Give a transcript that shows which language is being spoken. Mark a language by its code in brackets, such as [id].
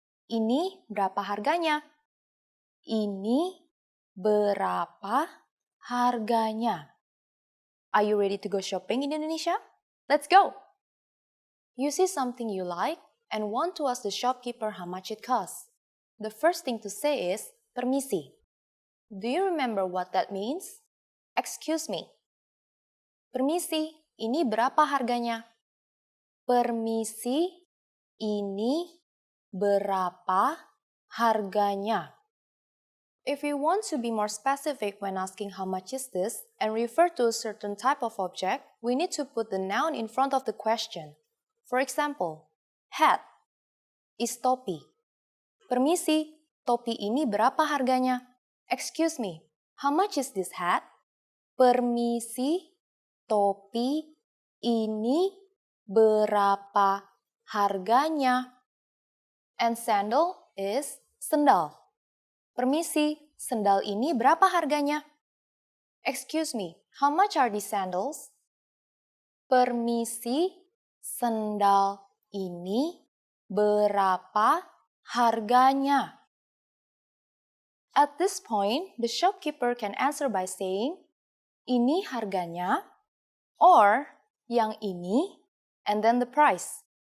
[id] Ini berapa harganya? Ini berapa harganya? [en] Are you ready to go shopping in Indonesia? Let's go! You see something you like and want to ask the shopkeeper how much it costs. The first thing to say is, permisi. Do you remember what that means? Excuse me. [id] Permisi, ini berapa harganya? Permisi, ini berapa harganya? [en] If we want to be more specific when asking how much is this and refer to a certain type of object, we need to put the noun in front of the question. For example, hat is topi. [id] Permisi, topi ini berapa harganya? [en] Excuse me, how much is this hat? [id] Permisi, topi ini berapa harganya? [en] And sandal is sendal. Permisi, sendal ini berapa harganya? Excuse me, how much are these sandals? [id] Permisi, sendal ini berapa harganya? [en] At this point, the shopkeeper can answer by saying, ini harganya, or yang ini, and then the price.